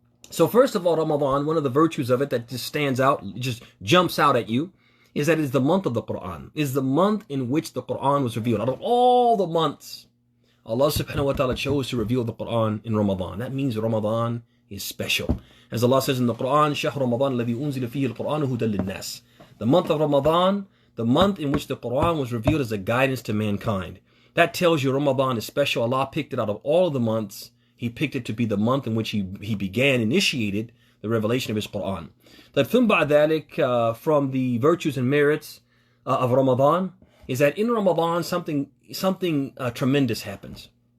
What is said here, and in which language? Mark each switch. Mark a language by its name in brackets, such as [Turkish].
[English] So first of all, Ramadan, one of the virtues of it that just stands out, just jumps out at you, is that it is the month of the Quran, is the month in which the Quran was revealed. Out of all the months, Allah subhanahu wa ta'ala chose to reveal the Quran in Ramadan. That means Ramadan is special. As Allah says in the Quran, [Arabic] شَهْرُ رَمَضَانَ الَّذِي أُنزِلَ فِيهِ الْقُرْآنُ هُدًى لِلنَّاسِ. [English] The month of Ramadan, the month in which the Quran was revealed as a guidance to mankind. That tells you Ramadan is special. Allah picked it out of all of the months. He picked it to be the month in which he initiated the revelation of his Quran. That from the virtues and merits of Ramadan is that in Ramadan something tremendous happens.